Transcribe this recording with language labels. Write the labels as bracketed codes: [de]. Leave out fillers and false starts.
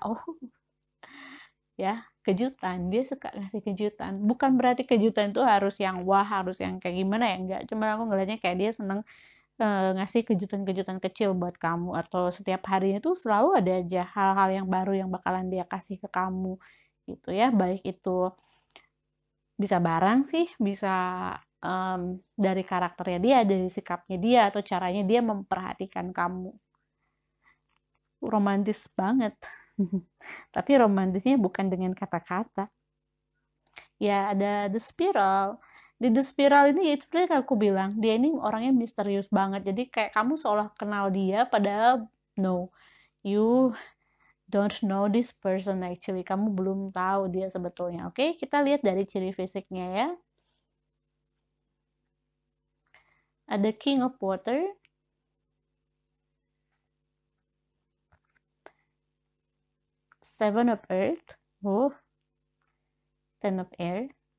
[id] Oh, ya kejutan, dia suka ngasih kejutan, bukan berarti kejutan itu harus yang wah, harus yang kayak gimana ya, enggak, cuma aku ngeliatnya kayak dia seneng ngasih kejutan-kejutan kecil buat kamu, atau setiap harinya tuh selalu ada aja hal-hal yang baru yang bakalan dia kasih ke kamu gitu ya, baik itu bisa barang sih, bisa dari karakternya dia, dari sikapnya dia, atau caranya dia memperhatikan kamu. Romantis banget. Tapi romantisnya bukan dengan kata-kata. Ya, ada The Spiral. Di The Spiral ini, ya itu sebenarnya aku bilang, dia ini orangnya misterius banget. Jadi kayak kamu seolah kenal dia, padahal no. [en] You don't know this person actually. [id] Kamu belum tahu dia sebetulnya. Oke, kita lihat dari ciri fisiknya ya. Ada King of Water. Seven of Earth. Oh. Ten of Air.